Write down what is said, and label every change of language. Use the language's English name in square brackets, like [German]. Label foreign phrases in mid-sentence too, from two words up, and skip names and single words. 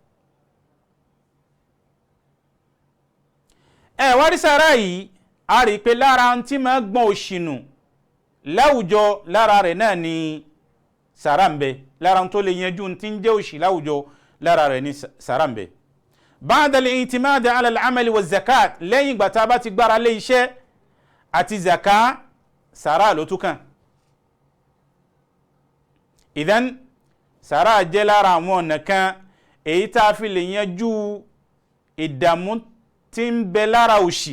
[Yoruba] wá rí sàrà yìí, a rí i pé lára tí máa gbọ̀n òṣìnù láwùjọ lára rẹ̀ náà ni sàrà ń bẹ. lára tó lè yanjú tí ń jẹ́ òṣì láwùjọ lára rẹ̀ ni sàrà ń bẹ. [Arabic] بعد الاعتماد على العمل والزكاة, [Yoruba] lẹ́yìn ìgbà tá a bá ti gbára lé iṣẹ́ àti zaka, sàrà ló tún kàn. ìdán sàrà jẹ́ lára àwọn ọ̀nà kan èyí tá a fi lè yanjú ìdààmú tí ń bẹ lára òṣì.